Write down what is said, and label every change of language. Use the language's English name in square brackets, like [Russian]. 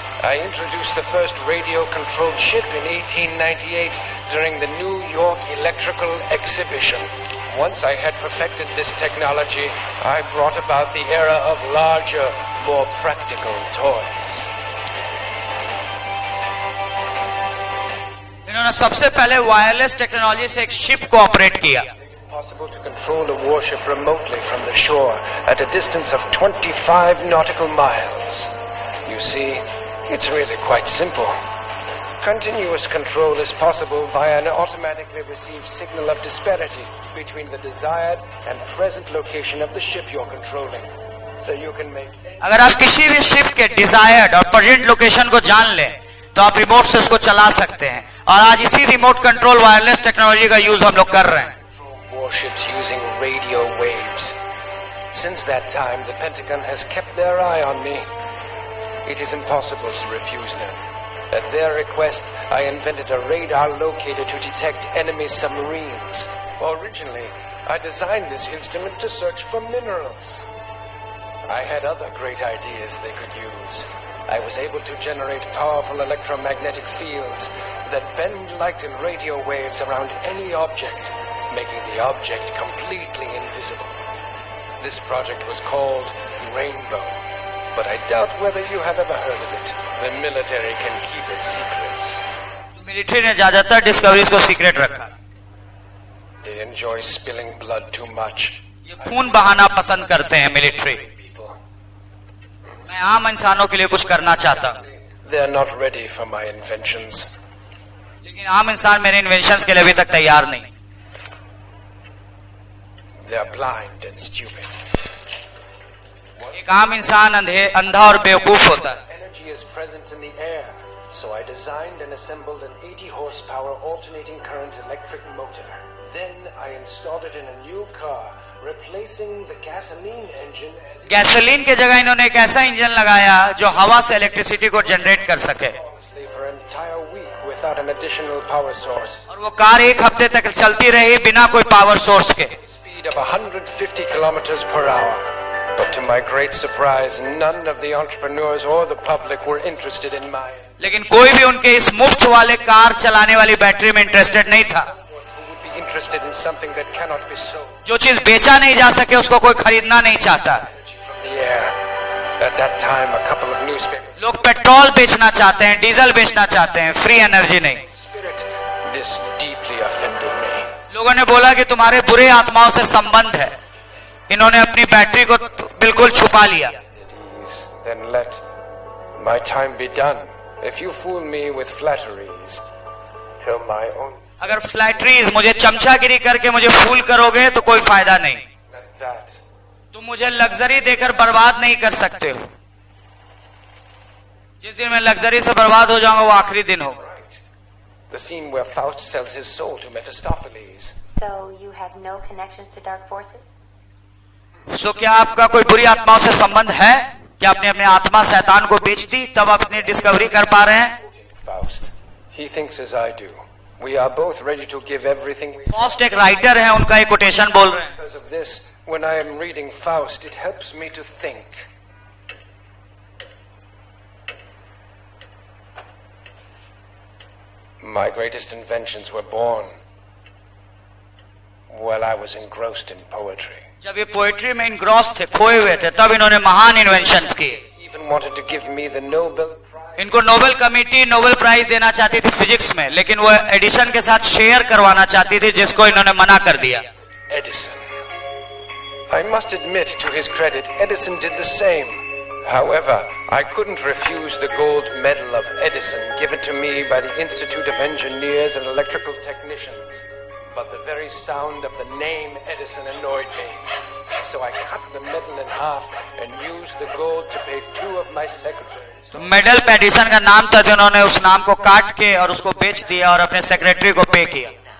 [English] I introduced the first radio-controlled ship in 1898 during the New York Electrical Exhibition. Once I had perfected this technology, I brought about the era of larger, more practical toys. [Hindi] उन्होंने सबसे पहले wireless technology से एक ship को operate किया। [English] Possible to control a warship remotely from the shore at a distance of 25 nautical miles. You see, it's really quite simple. Continuous control is possible via an automatically received signal of disparity between the desired and present location of the ship you're controlling. So you can make... [Hindi] अगर आप किसी भी ship के desired और present location को जान लें तो आप रिमोट से उसको चला सकते हैं, और आज इसी रिमोट कंट्रोल वायरलेस टेक्नोलॉजी का यूज हम लोग कर रहे हैं। [English] Warships using radio waves. Since that time, the Pentagon has kept their eye on me. It is impossible to refuse them. At their request, I invented a radar locator to detect enemy submarines. Originally, I designed this instrument to search for minerals. I had other great ideas they could use. I was able to generate powerful electromagnetic fields that bend light and radio waves around any object, making the object completely invisible. This project was called Rainbow, but I doubt whether you have ever heard of it. The military can keep its secrets. [Hindi] Military ने ज्यादातर discoveries को secret रखा। [English] They enjoy spilling blood too much. [Hindi] ये खून बहाना पसंद करते हैं मिलिट्री। मैं आम इंसानों के लिए कुछ करना चाहता हूँ, [English] They are not ready for my inventions. [Hindi] लेकिन आम इंसान मेरे इन्वेंशंस के लिए अभी तक तैयार नहीं। [English] They are blind and stupid. [Hindi] एक आम इंसान अंधा और बेवकूफ होता है। [English] Energy is present in the air, so I designed and assembled an 80 horsepower alternating current electric motor. Then I installed it in a new car, replacing the gasoline engine as [Hindi] gasoline के जगह इन्होंने एक ऐसा engine लगाया जो हवा से electricity को जनरेट कर सके, [English] for an entire week without an additional power source. [Hindi] और वो कार एक हफ्ते तक चलती रही बिना कोई पावर सोर्स के। [English] Speed of 150 kilometers per hour. But to my great surprise, none of the entrepreneurs or the public were interested in my... [Hindi] लेकिन कोई भी उनके इस मुफ्त वाले कार चलाने वाली बैटरी में इंटरेस्टेड नहीं था। [English] Who would be interested in something that cannot be sold? [Hindi] जो चीज बेचा नहीं जा सके उसको कोई खरीदना नहीं चाहता। [English] From the air. At that time, a couple of newspapers... [Hindi] लोग पेट्रोल बेचना चाहते हैं, डीजल बेचना चाहते हैं, फ्री एनर्जी नहीं। [English] Spirit, this deeply offended me. [Hindi] लोगों ने बोला कि तुम्हारे बुरे आत्माओं से संबंध है। इन्होंने अपनी बैटरी को बिल्कुल छुपा लिया। [English] Then let my time be done. If you fool me with flatteries, to my own... [Hindi] अगर फ्लैटरीज मुझे चमचागिरी करके मुझे फूल करोगे तो कोई फायदा नहीं। [English] Let that... [Hindi] तुम मुझे लग्जरी देकर बर्बाद नहीं कर सकते हो। जिस दिन मैं लग्जरी से बर्बाद हो जाऊंगा वो आखिरी दिन होगा। [English] The scene where Faust sells his soul to Mephistopheles. So you have no connections to dark forces? [Hindi] सो क्या आपका कोई बुरी आत्माओं से संबंध है? क्या आपने अपनी आत्मा शैतान को बेच दी तब आप अपनी डिस्कवरी कर पा रहे हैं? [English] Faust. He thinks as I do. We are both ready to give everything we... [Hindi] fast एक राइटर है, उनका एक कोटेशन बोल रहे हैं। [English] Because of this, when I am reading Faust, it helps me to think. My greatest inventions were born while I was engrossed in poetry. [Hindi] जब ये poetry में इनग्रॉस थे, खोए हुए थे, तब इन्होंने महान इन्वेंशंस किए। [English] Even wanted to give me the Nobel Prize. [Hindi] इनको नोबेल कमेटी नोबेल प्राइज देना चाहती थी फिजिक्स में, लेकिन वो एडिशन के साथ शेयर करवाना चाहती थी, जिसको इन्होंने मना कर दिया। [English] Edison. I must admit, to his credit, Edison did the same. However, I couldn't refuse the gold medal of Edison given to me by the Institute of Engineers and Electrical Technicians. But the very sound of the name Edison annoyed me. So I cut the medal in half and used the gold to pay 2 of my secretaries. [Hindi] तो medal पे Edison का नाम था, तो उन्होंने उस नाम को काट के और उसको बेच दिया और अपने सेक्रेटरी को पे किया।